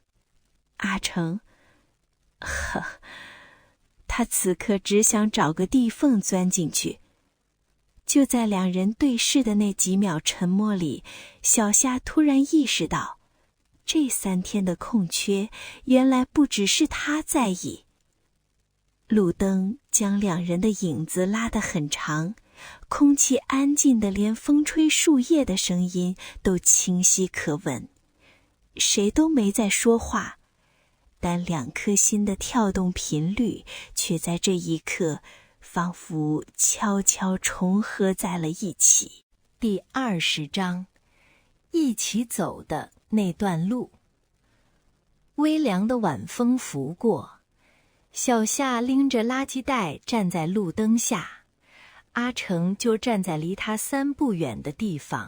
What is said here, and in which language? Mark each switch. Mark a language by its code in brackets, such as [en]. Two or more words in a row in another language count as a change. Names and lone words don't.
[zh] 阿成，他此刻只想找個地縫鑽進去。就在两人對視的那幾秒沉默裡，小夏突然意識到，這3天的空缺，原來不只是他在意。路燈將兩人的影子拉得很長，空氣安靜得連風吹樹葉的聲音都清晰可聞。誰都沒在說話，但兩顆心的跳動頻率卻在這一刻仿佛悄悄重合在了一起。第20章，一起走的那段路。微涼的晚風拂過，小夏拎着垃圾袋站在路燈下，阿成就站在離他3步遠的地方。